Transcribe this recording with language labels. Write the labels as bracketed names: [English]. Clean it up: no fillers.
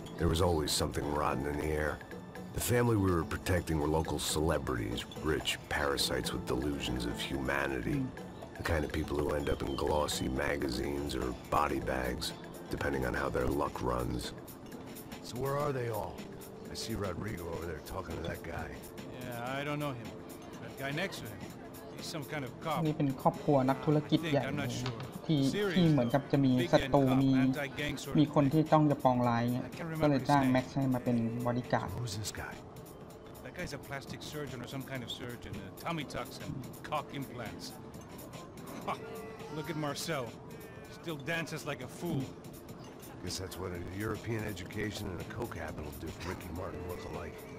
[English] There was always something rotten in the air. The family we were protecting were local celebrities, rich parasites with delusions of humanity. The kind of people who end up in glossy magazines or body bags, depending on how their luck runs. So where are they all? I see Rodrigo over there talking to that guy. Yeah, I don't know him. That guy next to him, he's some kind of cop. [Thai] นี่เป็นครอบครัวนักธุรกิจใหญ่เลยที่เหมือนกับจะมีศัตรูมีคนที่ต้องจะปองร้ายเงี้ยก็เลยจ้างแม็กซ์ให้มาเป็นบริการ [English] Who's this guy? That guy's a plastic surgeon or some kind of surgeon. Tummy tucks and cock implants. Look at Marcel. Still dances like a fool. Guess that's what a European education and a coke habit will do to Ricky Martin look alike.